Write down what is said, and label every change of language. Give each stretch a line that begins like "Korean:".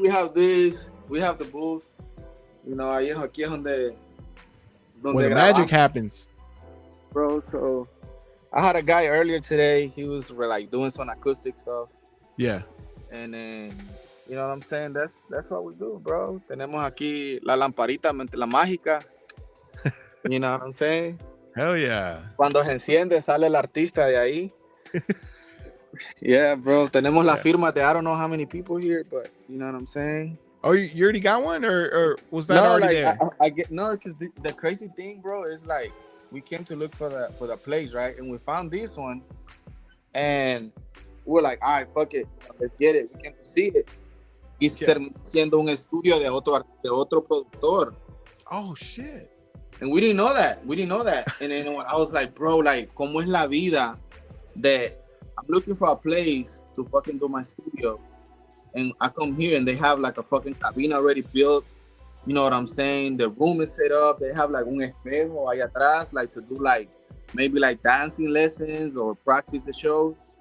English: We have this. We have the booth. You know,
Spanish: aquí es donde
English: where the magic happens, bro. So I had a guy earlier today. He was like doing some acoustic stuff. Yeah. And then you know what I'm saying? That's what we do, bro.
Spanish: Tenemos aquí la lamparita, la mágica.
English: You know what I'm saying? Hell yeah.
Spanish: Cuando se enciende, sale el artista de ahí.
English: Yeah, bro.
Spanish: Tenemos la
English: Yeah. firma de I don't know how many people here, but you know what I'm saying? Oh, you already got one, or was that No, already like there? I get no, because the crazy thing, bro, is like we came to look for the place, right? And we found this one, and we're like, all right, fuck it, let's get it. We came to see it.
Spanish: Y
English: Yeah.
Spanish: terminó siendo un estudio de otro productor.
English: Oh shit. And we didn't know that. We didn't know that. And then when I was like, bro, like,
Spanish: ¿cómo es la vida
English: that I'm looking for a place to fucking do my studio? And I come here and they have like a fucking cabina already built. You know what I'm saying? The room is set up. They have like
Spanish: un espejo ahí atrás,
English: like to do like maybe like dancing lessons or practice the shows.